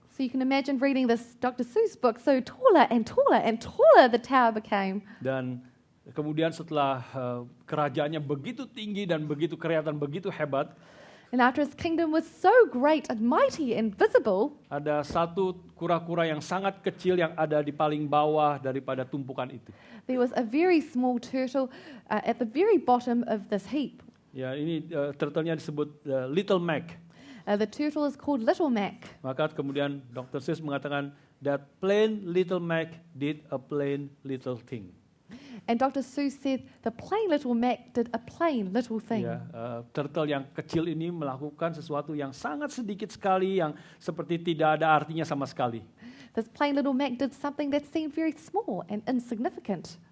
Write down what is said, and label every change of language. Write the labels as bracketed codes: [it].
[en] So you can imagine reading this Dr. Seuss book, so taller and taller and taller the tower became. [id] Dan kemudian setelah kerajaannya begitu tinggi dan begitu kelihatan begitu hebat, [en] And after his kingdom was so great and mighty and visible, [id] ada satu kura-kura yang sangat kecil yang ada di paling bawah daripada tumpukan itu. [en] there was a very small turtle at the very bottom of this heap. [id] Ya, ini turtle-nya disebut Little Mac. [en] The turtle is called Little Mac. [id] Maka kemudian Dr. [en] Seuss [id] mengatakan [en] that plain little Mac did a plain little thing. And Dr. Seuss said the plain little Mac did a plain little thing. [id] Ya, turtle yang kecil ini melakukan sesuatu yang sangat sedikit sekali yang seperti tidak ada artinya sama sekali. [en] This plain little Mac did something that seemed very small and insignificant.